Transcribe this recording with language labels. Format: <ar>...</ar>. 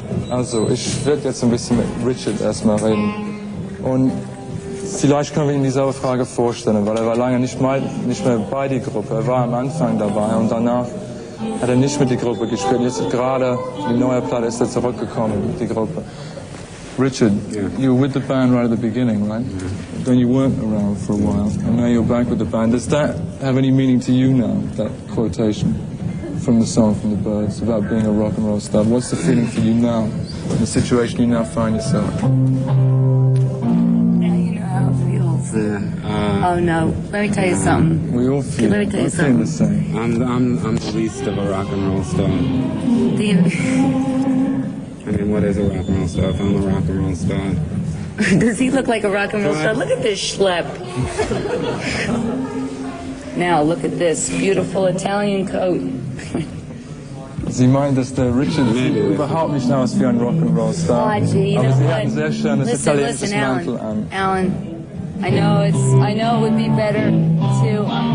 <de>Also, ich werde jetzt ein bisschen mit Richard erstmal reden. Und vielleicht können wir ihm dieselbe Frage vorstellen, weil er war lange nicht mehr bei der Gruppe. Er war am Anfang dabei und danach hat er nicht mit der Gruppe gespielt. Jetzt gerade die neue Platte ist er zurückgekommen mit der Gruppe.</de> <en>Richard, you were with the band right at the beginning, right? Then you weren't around for a while, and now you're back with the band. Does that have any meaning to you now, that quotation from the song from the Byrds about being a rock and roll star? What's the feeling for you now, in the situation you now find yourself? Oh no! Let me tell you something. We all feel. Let me tell you something. The same. I'm the least of a rock and roll star. I mean, what is a rock and roll star? If I'm a rock and roll star. Does he look like a rock and roll star? Look at this schlep. Now look at this beautiful Italian coat.</en> <de>Sie meint, dass der Richard überhaupt nicht aus wie ein Rock'n'Roll Star. Aber sie hat ein sehr schönes italienisches Mantel an.</de> <en>Alan, I know it would be better to.</en>